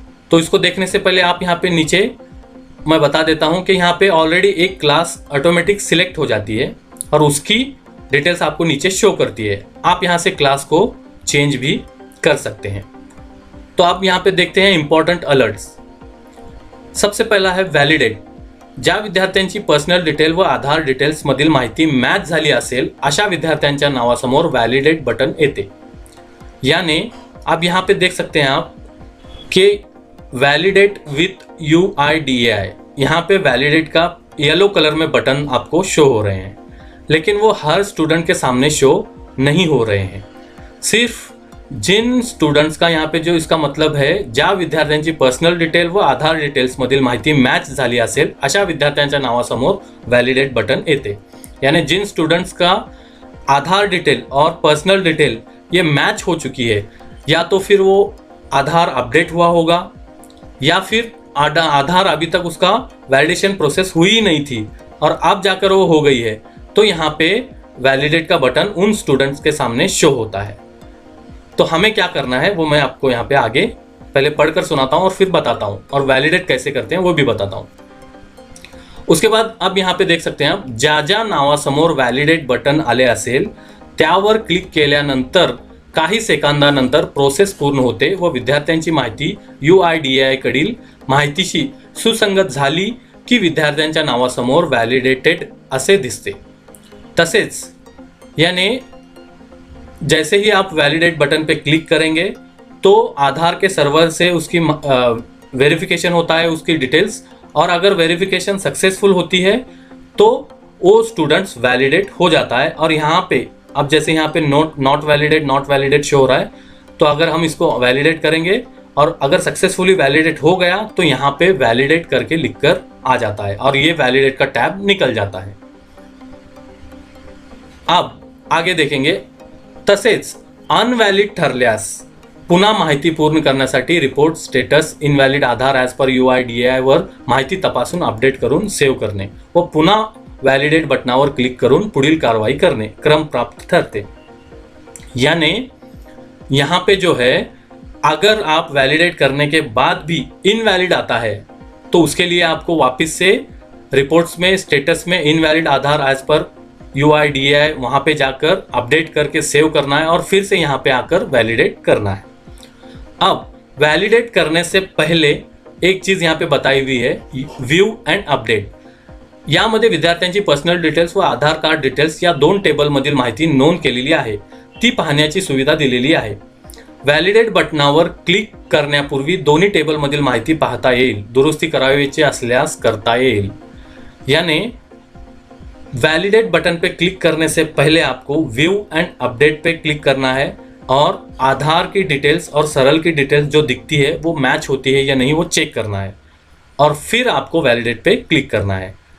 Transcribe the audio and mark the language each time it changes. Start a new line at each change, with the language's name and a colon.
Hindi: तो इसको देखने से पहले आप यहाँ पे नीचे मैं बता देता हूँ कि यहाँ पे ऑलरेडी एक क्लास ऑटोमेटिक सिलेक्ट हो जाती है और उसकी डिटेल्स आपको नीचे शो करती है। आप यहाँ से क्लास को चेंज भी कर सकते हैं। तो आप यहाँ पे देखते हैं इंपॉर्टेंट अलर्ट्स। सबसे पहला है वॅलिडेट।
Marathi: ज्या विद्यार्थ्यांची पर्सनल डिटेल व आधार डिटेल्स मधील माहिती मॅच झाली असेल अशा विद्यार्थ्यांच्या नावासमोर वॅलिडेट बटन येते।
Hindi: यानी अब यहाँ पे देख सकते हैं आप कि वैलिडेट विथ UIDAI, यहाँ पे वैलिडेट का येलो कलर में बटन आपको शो हो रहे हैं, लेकिन वो हर स्टूडेंट के सामने शो नहीं हो रहे हैं। सिर्फ जिन स्टूडेंट्स का यहाँ पे जो इसका मतलब है
Marathi: ज्या विद्यार्थ्यांची पर्सनल डिटेल व आधार डिटेल्स मधील माहिती मॅच झाली असेल अशा विद्यार्थ्यांच्या नावासमोर वैलिडेट बटन येते।
Hindi: यानी जिन स्टूडेंट्स का आधार डिटेल और पर्सनल डिटेल ये मैच हो चुकी है, या तो फिर वो आधार अपडेट हुआ होगा या फिर आधार अभी तक उसका वैलिडेशन प्रोसेस हुई ही नहीं थी और अब जाकर वो हो गई है, तो यहाँ पे वैलिडेट का बटन उन स्टूडेंट्स के सामने शो होता है। तो हमें क्या करना है वो मैं आपको यहाँ पे आगे पहले पढ़कर सुनाता हूँ और फिर बताता हूँ, और वैलिडेट कैसे करते हैं वो भी बताता हूँ। उसके बाद अब यहाँ पे देख सकते हैं आप,
Marathi: ज्या ज्या नावासमोर वैलिडेट बटन आले असेल त्यावर क्लिक केल्यानंतर काही सेकंदानंतर प्रोसेस पूर्ण होते व विद्यार्थ्यांची माहिती UIDAI कडील माहितीशी सुसंगत झाली की विद्यार्थ्यांच्या नावासमोर वैलिडेटेड असे दिसते।
Hindi: तसेच यानी जैसे ही आप वैलिडेट बटन पे क्लिक करेंगे तो आधार के सर्वर से उसकी वेरिफिकेशन होता है उसकी डिटेल्स, और अगर वेरिफिकेशन सक्सेसफुल होती है तो वो स्टूडेंट्स वैलिडेट हो जाता है। और यहाँ पे अब जैसे यहाँ पे नॉट वैलिडेट शो हो रहा है, तो अगर हम इसको वैलिडेट करेंगे और अगर सक्सेसफुली वैलिडेट हो गया तो यहाँ पे वैलिडेट करके लिखकर आ जाता है और ये वैलिडेट का टैब निकल जाता है। अब आगे देखेंगे,
Marathi: तसेच अनवॅलिड ठरल्यास पुन्हा माहिती पूर्ण करण्यासाठी रिपोर्ट स्टेटस इनवॅलिड आधार ॲज पर UIDAI वर माहिती तपासून अपडेट करून सेव्ह करणे व पुन्हा वैलिडेट बटनावर क्लिक करून पुढील कारवाई करने क्रम प्राप्त ठरते।
Hindi: यानी यहाँ पे जो है अगर आप वैलिडेट करने के बाद भी इनवैलिड आता है तो उसके लिए आपको वापस से रिपोर्ट्स में स्टेटस में इनवैलिड आधार एज पर UIDAI वहाँ पे जाकर अपडेट करके सेव करना है और फिर से यहाँ पे आकर वैलिडेट करना है। अब वैलिडेट करने से पहले एक चीज़ यहाँ पे बताई हुई है, व्यू एंड अपडेट।
Marathi: यामध्ये विद्यार्थ्यांची पर्सनल डिटेल्स व आधार कार्ड डिटेल्स या दोन टेबलमधील माहिती नोंद केलेली आहे ती पाहण्याची सुविधा दिलेली आहे। वैलिडेट बटनावर क्लिक करण्यापूर्वी दोन्ही टेबलमधील माहिती पाहता येईल, दुरुस्ती करायची असल्यास करता येईल।
Hindi: यानी वैलिडेट बटन पे क्लिक करने से पहले आपको व्यू एंड अपडेट पे क्लिक करना है और आधार की डिटेल्स और सरल की डिटेल्स जो दिखती है वो मैच होती है या नहीं वो चेक करना है और फिर आपको वैलिडेट पे क्लिक करना है।